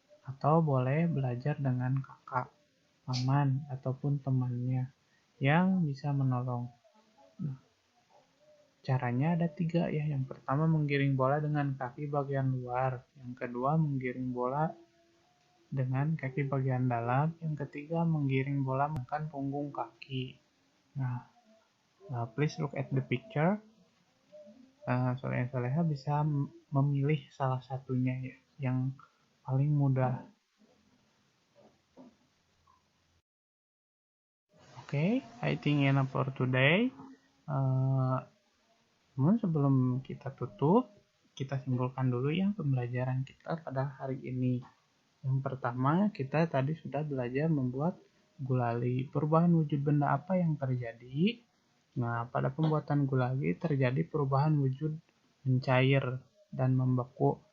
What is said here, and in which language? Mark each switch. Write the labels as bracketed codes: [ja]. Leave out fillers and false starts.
[id] Atau boleh belajar dengan kakak, paman, ataupun temannya yang bisa menolong. Nah, caranya ada 3 ya. Yang pertama menggiring bola dengan kaki bagian luar. Yang kedua menggiring bola dengan kaki bagian dalam. Yang ketiga menggiring bola menggunakan punggung kaki. Nah, [en] please look at the picture. [id] Soleha bisa memilih salah satunya ya, yang paling mudah. [en] Okay, I think enough for today. [id] Namun sebelum kita tutup, kita simpulkan dulu ya pembelajaran kita pada hari ini. Yang pertama, kita tadi sudah belajar membuat gulali. Perubahan wujud benda apa yang terjadi? Nah, pada pembuatan gulali terjadi perubahan wujud mencair dan membeku.